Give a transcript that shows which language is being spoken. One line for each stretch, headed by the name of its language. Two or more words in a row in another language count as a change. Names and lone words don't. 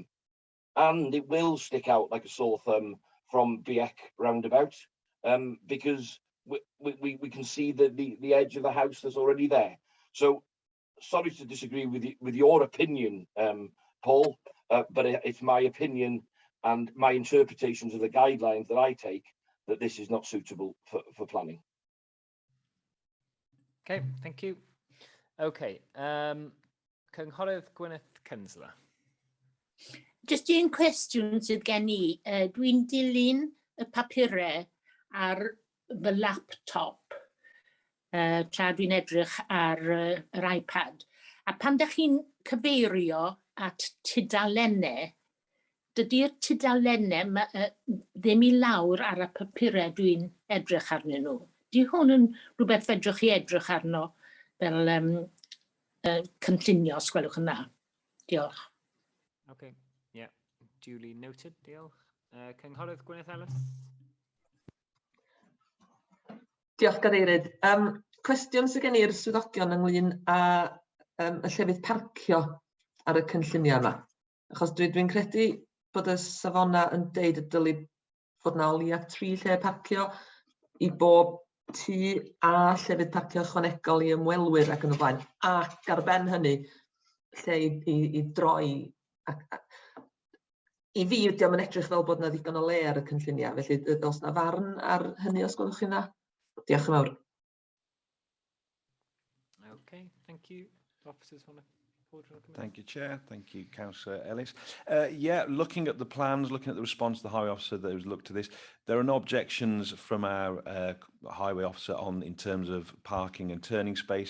English: And it will stick out like a sore thumb from Briac roundabout, because we can see the edge of the house that's already there. So sorry to disagree with your opinion, Paul, but it's my opinion and my interpretations of the guidelines that I take that this is not suitable for planning. Okay, thank you.
Welsh: Okay, Cynghorydd Gwyneth Kinsler. Just un cwestiwn sydd gen i. Dwi'n dilyn y papurau ar fy laptop tra dwi'n edrych ar yr iPad. A pan ydych chi'n cyfeirio at tudalennau, dydy'r tudalennau ddim I lawr ar y papurau dwi'n edrych arnyn nhw. Di hwn yn rhywbeth fedrwch chi edrych arno fel cynllunio, os gwelwch yn dda. Diolch.
English: Okay, yeah, duly noted,
Welsh: diolch. Cynghorydd Gwyneth Ellis. Diolch, Gadeirydd. Cwestiwn sydd gen i'r swyddogion ynglyn â y llefydd parcio ar y cynllunio yma. Achos dwi'n credu bod y safona yn deud y dylai fod na o leia 3 lle parcio I bob tŷ a llefydd parcio ychwanegol I ymwelwyr ac yn y blaen. Ac ar ben hynny, lle I droi. I fi, diolch yn edrych fel bod na ddigon o le ar y cynlluniau. Felly, oes na farn ar hynny os gwelwch chi'n dda? Diolch yn fawr.
English: Okay, thank you. Officers want to... Thank you, Chair. Thank you, Councillor Ellis. Yeah, looking at the plans, looking at the response to the Highway Officer that was looked to this, there are no objections from our Highway Officer in terms of parking and turning space.